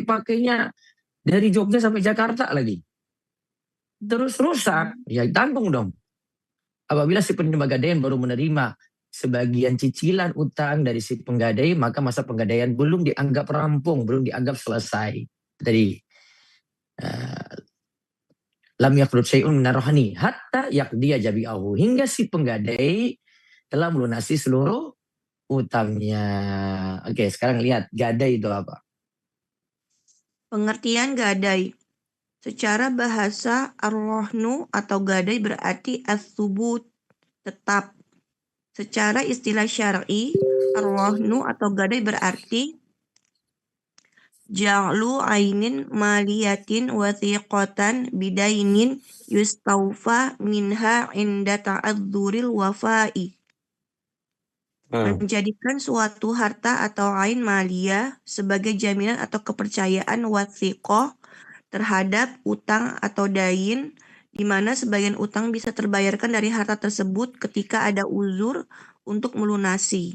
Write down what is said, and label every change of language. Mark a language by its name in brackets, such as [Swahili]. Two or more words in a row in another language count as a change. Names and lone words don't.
[Indonesian] Pakainya dari Jogja sampai Jakarta lagi. Terus rusak, ya tanggung dong. Apabila si penerima gadaian baru menerima sebagian cicilan utang dari si penggadai, maka masa penggadaian belum dianggap rampung, belum dianggap selesai. [Arabic] Tadi لم يخرج شيء من الرهن حتى يقضي جميعه, [Indonesian] hingga si penggadai telah melunasi seluruh utangnya. Oke, sekarang lihat gadai itu apa? Pengertian gadai. Secara bahasa ar-rohnu atau gadai berarti as-subut, tetap. Secara istilah syar'i, ar-rohnu atau gadai berarti [Arabic] جعل عين مالية وثيقة بدين يستوفى منها عند تعذر الوفاء. [Indonesian] Menjadikan suatu harta atau [Arabic] عين مالية [Indonesian] sebagai jaminan atau kepercayaan wathiqah terhadap utang atau dain, di mana sebagian utang bisa terbayarkan dari harta tersebut ketika ada uzur untuk melunasi.